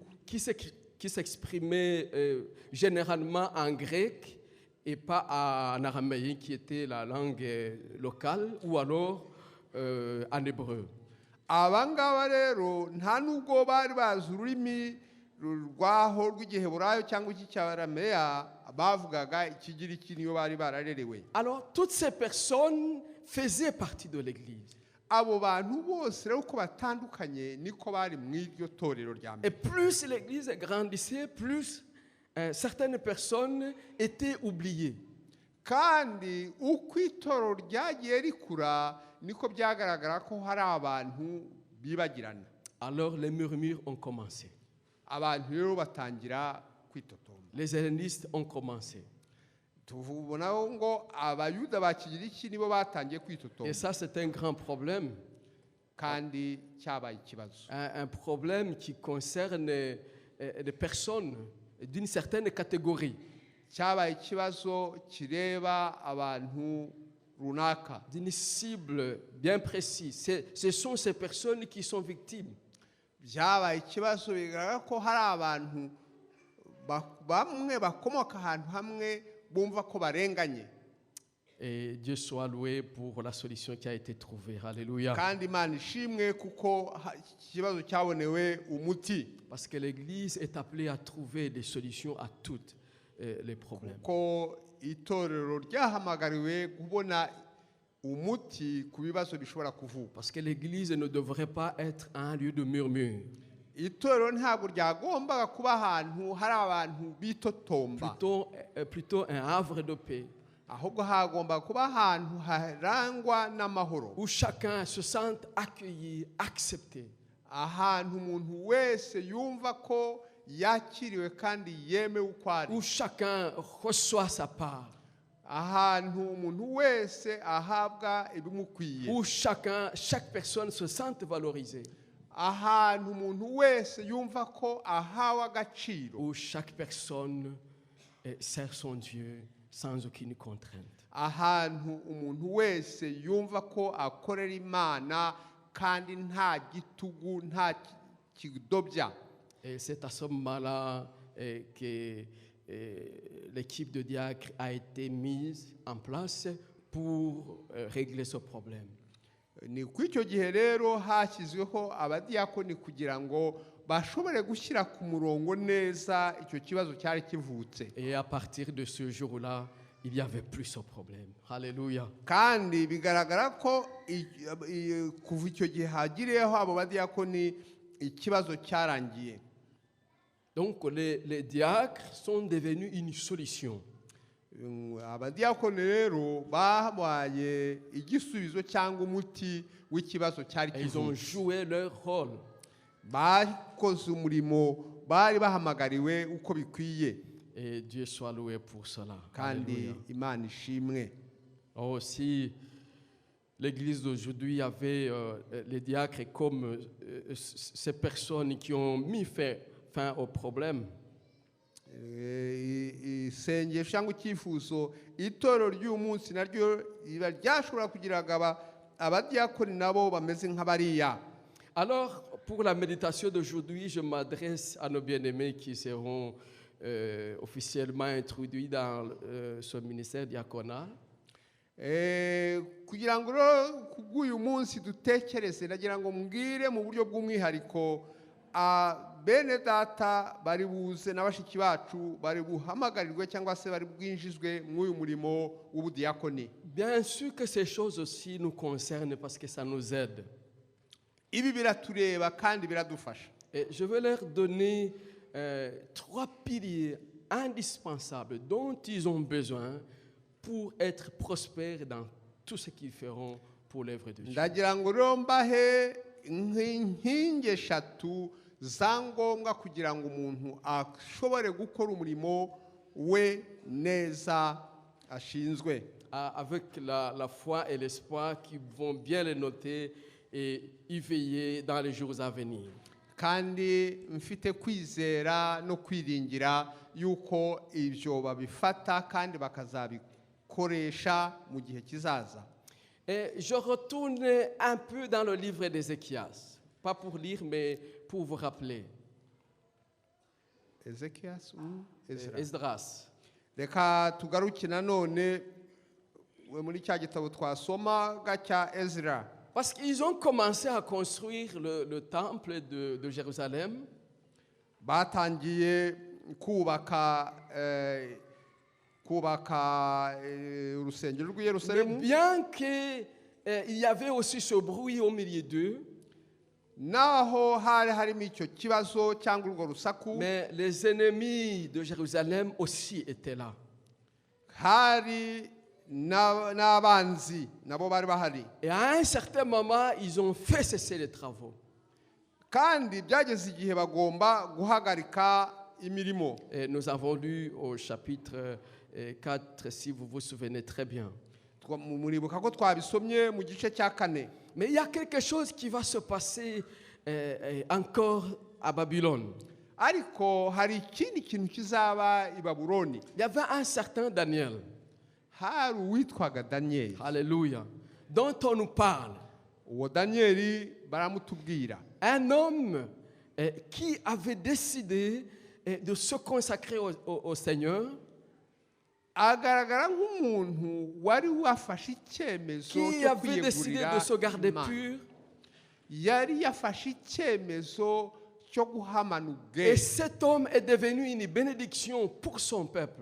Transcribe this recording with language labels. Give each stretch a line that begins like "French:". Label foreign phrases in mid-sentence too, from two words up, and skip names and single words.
French: qui s'exprimaient généralement en grec et pas en araméen qui était la langue locale, ou alors en hébreu.
Kinyarwanda: Abangaba rero nta nubwo bari bazi ururimi rwaho rw'igiheburayo cyangwa icy'arameya, bavugaga ikigiriki niyo bari bararerewe.
French: Alors toutes ces personnes faisaient partie de l'église.
Kinyarwanda: abo bantu bose rero uko batandukanye niko bari mu iryo torero rya
French: Et
Kinyarwanda: mbere.
French: plus l'église grandissait, plus certaines personnes étaient oubliées.
Kinyarwanda: Kandi uko itorero ryagiye rikura niko byagaragara ko hari abantu bibagirana.
French: Alors les murmures ont commencé.
Kinyarwanda: Abantu rero batangira kwitotomba.
French: Les hellénistes ont commencé.
Kinyarwanda: Tuvubonaho ngo abayuda ba Kigiriki nibo batangiye kwitotomba.
French: Et ça, c'est un grand problème.
Kinyarwanda: Kandi cyabaye ikibazo.
French: Un problème qui concerne des personnes d'une certaine catégorie.
Kinyarwanda: Cyabaye ikibazo kireba abantu runaka.
French: D'une cible bien précise. Ce sont ces personnes qui sont victimes.
Kinyarwanda: Byabaye ikibazo bigaragara ko hari abantu bamwe bakomoka ahantu hamwe bumva ko barenganye.
French: Et Dieu soit loué pour la solution qui a été trouvée. Alléluia.
Kinyarwanda: Kandi Imana ishimwe kuko ikibazo cyabonewe umuti.
French: Parce que l'Église est appelée à trouver des solutions à tous les problèmes.
Kinyarwanda: Ko itorero ryahamagariwe kubona umuti ku bibazo bishobora kuvuka.
French: Parce que l'Église ne devrait pas être un lieu de murmure.
Kinyarwanda: Itorero ntabwo ryagombaga kuba ahantu hari abantu bitotomba.
French: Plutôt un havre de paix.
Kinyarwanda: Ahubwo hagomba kuba ahantu harangwa n'amahoro.
French: Où chacun se sente accueilli, accepté.
Kinyarwanda: Ahantu umuntu wese yumva ko yakiriwe kandi yemewe uko ari.
French: Où chacun reçoit sa part.
Kinyarwanda: Ahantu umuntu wese ahabwa ibimukwiye.
French: Où chaque personne se sente valorisée.
Kinyarwanda: Ahantu umuntu wese yumva ko ahawe agaciro.
French: Où chaque personne sert son Dieu sans aucune contrainte.
Kinyarwanda: Ahantu umuntu wese yumva ko akorera Imana kandi nta gitugu nta kidobya.
French: Et c'est à ce moment-là que l'équipe de diacres a été mise en place pour régler ce problème.
Kinyarwanda: Ni kw'icyo gihe rero hashyizweho abadiyakoni kugira ngo bashobore gushyira ku murongo neza icyo kibazo cyari kivutse.
French: Et à partir de ce jour-là, il n'y avait plus ce problème. Alléluia.
Kinyarwanda: Kandi bigaragara ko kuva icyo gihe hagiriyeho abo badiyakoni ikibazo cyarangiye.
French: Donc les diacres sont devenus une solution.
Kinyarwanda: Abadiyakoni rero babaye igisubizo cyangwa umuti w'ikibazo cyari
French: Et ils ont
Kinyarwanda: kivutse.
French: joué leur rôle.
Kinyarwanda: Bakoze umurimo bari bahamagariwe uko bikwiye.
French: Et Dieu soit loué pour cela.
Kinyarwanda: Kandi
French: Alléluia.
Kinyarwanda: Imana ishimwe.
French: Aussi, l'Église d'aujourd'hui avait les diacres comme ces personnes qui ont mis fin au problème.
Kinyarwanda: Isengesho cyangwa icyifuzo itorero ry'uyu munsi naryo riba ryashobora kugira abadiyakoni nabo bameze nk'abariya.
French: Alors, pour la méditation d'aujourd'hui, je m'adresse à nos bien-aimés qui seront officiellement introduits dans ce ministère diaconal.
Kinyarwanda: Kugira ngo rero kubw'uyu munsi dutekereze nagira ngo mbwire mu buryo bw'umwihariko bene data bari buze na bashiki bacu bari buhamagarirwe cyangwa se bari bwinjizwe mw'uyu murimo w'ubudiyakoni.
French: Bien sûr que ces choses aussi nous concernent parce que ça nous aide.
Kinyarwanda: Ibi biratureba kandi biradufasha.
French: Et je vais leur donner 3 piliers indispensables dont ils ont besoin pour être prospères dans tout ce qu'ils feront pour l'œuvre de Dieu.
Kinyarwanda: Ndagira ngo rero mbahe inkingi eshatu za ngombwa kugira ngo umuntu ashobore gukora umurimo we neza ashinzwe.
French: Avec la foi et l'espoir qui vont bien les noter et y veiller dans les jours à venir.
Kinyarwanda: Kandi mfite kwizera no kwiringira yuko ibyo babifata kandi bakazabikoresha mu gihe kizaza.
French: Et je retourne un peu dans le livre d'Ézéchias, pas pour lire mais pour vous rappeler. Esdras.
Kinyarwanda: Reka tugaruke nanone muri cya gitabo twasomaga cya Ezra.
French: Parce qu'ils ont commencé à construire le temple de Jérusalem.
Kinyarwanda: Batangiye kubaka urusengero rw'i Yerusalemu.
French: Bien que il y avait aussi ce bruit au milieu d'eux,
Kinyarwanda: naho hari harimo icyo kibazo cyangwa urwo rusaku,
French: mais les ennemis de Jérusalem aussi étaient là.
Kinyarwanda: hari n'abanzi nabo bari bahari,
French: Et à un certain moment, ils ont fait cesser les travaux.
Kinyarwanda: kandi byageze igihe bagomba guhagarika imirimo.
French: Et nous avons lu au chapitre 4, si vous vous souvenez très bien.
Kinyarwanda: Muribuka ko twabisomye mu gice cya 4.
French: Mais il y a quelque chose qui va se passer encore à Babylone.
Kinyarwanda: Ariko hari ikindi kintu kizaba i Babuloni.
French: Il y avait un certain Daniel.
Kinyarwanda: Hari uwitwaga Daniel.
French: Alléluia. Dont on nous parle.
Kinyarwanda: Uwo Daniel baramutubwira.
French: Un homme qui avait décidé de se consacrer au Seigneur.
Kinyarwanda: Agaragara nk'umuntu wari wafashe icyemezo
French: Qui
Kinyarwanda: cyo
French: avait décidé de se garder
Kinyarwanda: kwiyegurira
French: pur.
Kinyarwanda: yari yafashe icyemezo cyo guhamana
French: Et
Kinyarwanda: ubwenge,
French: cet homme est devenu une bénédiction pour son peuple.